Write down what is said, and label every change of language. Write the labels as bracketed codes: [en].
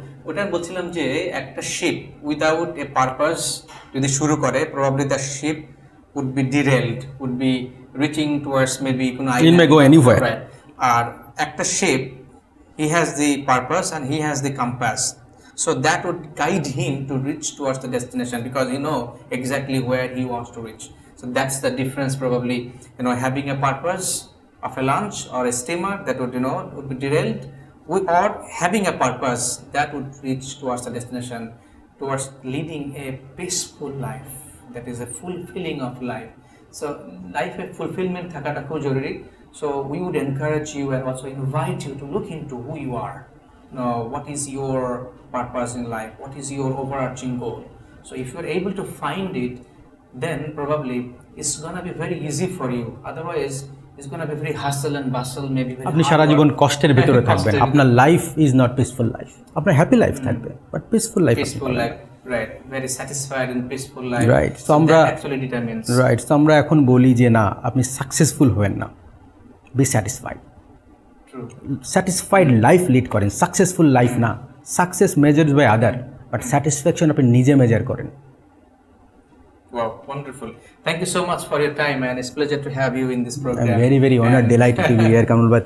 [bn] ওটা বলছিলাম যে একটা [en] Ship without a purpose যদি শুরু করে, probably the ship would be derailed, would be reaching towards maybe কোনো It may go anywhere. Right. আর একটা ship, he has the purpose and he has the compass, so that would guide him to reach towards the destination, because he know exactly where he wants to reach. So that's the difference, probably, having a purpose of a launch or a steamer that would be derailed, or having a purpose that would reach towards the destination, towards leading a peaceful life, that is a fulfilling of life. So life a fulfillment [bn] থাকাটা খুব জরুরি. [en] So we would encourage you and also invite you to look into who you are. What is your purpose in life? What is your overarching goal? So if you're able to find it, then probably it's gonna be very easy for you. Otherwise, it's gonna be very hustle and bustle, maybe very [bn] আপনি সারা জীবন কষ্টের ভিতরে থাকবেন, আপনার [en] Life is not peaceful life. [bn] আপনার happy life থাকবে, but peaceful life, [en] right, very satisfied and peaceful life. Right. So that actually determines. Right. [bn] So আমরা এখন বলি যে না, আপনি সাকসেসফুল হবেন না, [en] Be satisfied. [bn] Satisfied life lead করেন, সাকসেসফুল লাইফ না। [en] success measured by other, [bn] but satisfaction আপনি নিজে মেজার করেন। [en] Wow, wonderful. Thank you so much for your time, and it's a pleasure to have you in this program. I'm very, very honored, delighted to be here, Kamal bhai.